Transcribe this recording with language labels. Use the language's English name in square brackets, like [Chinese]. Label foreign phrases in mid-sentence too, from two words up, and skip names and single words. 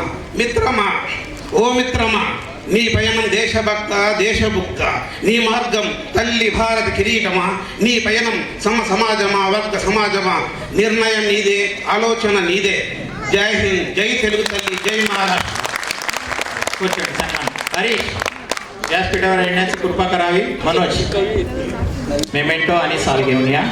[Telugu] మిత్రమా, ఓ మిత్రమా, నీ పయనం దేశభక్త దేశభుక్త, నీ మార్గం తల్లి భారత కిరీటమా, నీ పయనం సమాజమా వర్గ సమాజమా? నిర్ణయం నీదే, ఆలోచన నీదే. జై హింద్, జై తెలుగు తల్లి, జై మహారాష్ట్ర. కూర్చోండి సన్మాన్. [Marathi] हरीश व्यासपीठावर येण्याची कृपा करावी. मनोज मेमेंटो आणि साल घेऊन या.